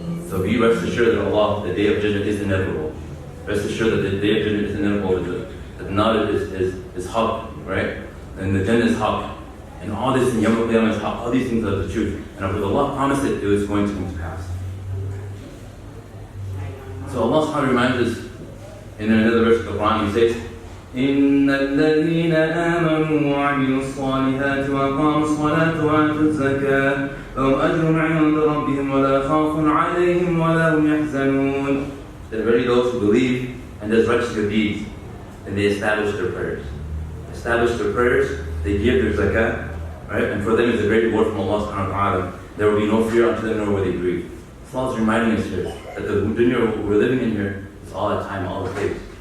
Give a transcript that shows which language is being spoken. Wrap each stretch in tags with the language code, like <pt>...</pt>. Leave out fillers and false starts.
<en>So be rest assured that Allah, the day of judgment is inevitable. Rest assured that the day of judgment is inevitable. That the knowledge is haqq, right? And the Jannah is haqq. And all this in Yawm al-Qiyamah is haqq. All these things are the truth. And if Allah promised it, it was going to come to pass. So Allah subhanahu reminds us in another verse of the Quran, He says,</en> <ar>إِنَّ الَّذِينَ آمَنُوا وَعَمِلُوا الصَّالِحَاتِ وَأَقَامُوا الصَّلَاةَ وَآتَوا الزَّكَاةَ لَهُمْ أَجْرٌ عِندَ رَبِّهِمْ وَلَا خَوْفٌ عَلَيْهِمْ وَلَا هُمْ يَحْزَنُونَ.</ar> <en>That very those who believe and does righteous good deeds, and they establish their prayers. They give their zakah, right? And for them is a great reward from Allah subhanahu wa ta'ala. There will be no fear unto them, nor will they grieve. So Allah is reminding us here that the dunya we're living in here is all at time, all at place.</en>